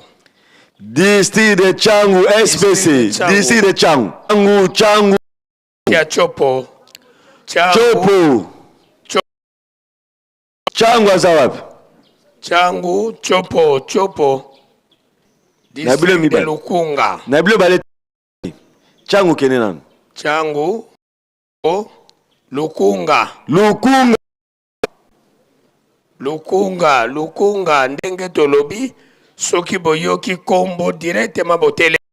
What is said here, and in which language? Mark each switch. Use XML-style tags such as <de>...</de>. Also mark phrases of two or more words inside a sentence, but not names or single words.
<fr>District de Changu SPC. District de Changu. Changu.</fr> <ln>Ya Chopo. Chopo. Changu azawapi?</ln> <fr>Changu, Chopo. District de Lukunga.</fr> <ln>Nabile bale Changu kenenan. Changu, Lukunga. Lukunga, ndenge tolobi, soki boyoki kombo directement botele.</ln>